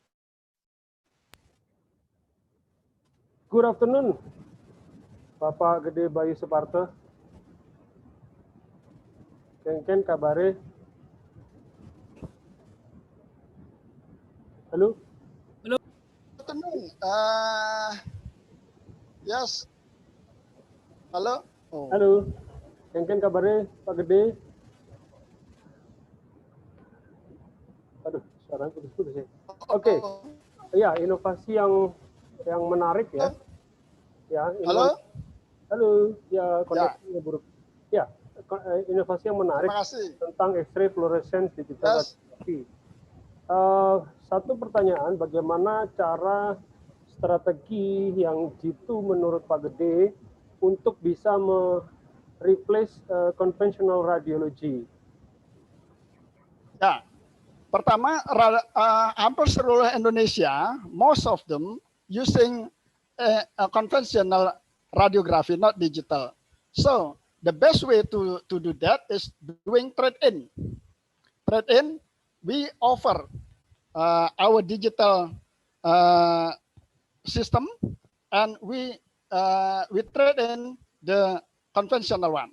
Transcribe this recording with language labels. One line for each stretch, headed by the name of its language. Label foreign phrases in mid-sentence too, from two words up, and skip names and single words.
English: Good afternoon,
Indonesian: Bapak Gede Bayu Suparto.
Balinese: Ken kabare.
Indonesian: Halo.
English: Good afternoon. Yes.
Indonesian: Halo. Oh. Halo.
Balinese: Ken kabare, Pak Gede.
Indonesian: Aduh, suaranya putus-putus ya. Oke. Ya, inovasi yang menarik ya. Ya, Halo. Halo. Ya, koneksinya buruk. Ya, inovasi yang menarik tentang
English: X-ray fluorescence digital radiography.
Indonesian: Satu pertanyaan, bagaimana cara strategi yang jitu menurut Pak Gede untuk bisa
English: replace conventional radiology?
Indonesian: Ya, pertama, hampir seluruh Indonesia,
English: most of them using a conventional radiography, not digital. So the best way to do that is doing trade-in. Trade-in, we offer our digital system, and we trade in the conventional one.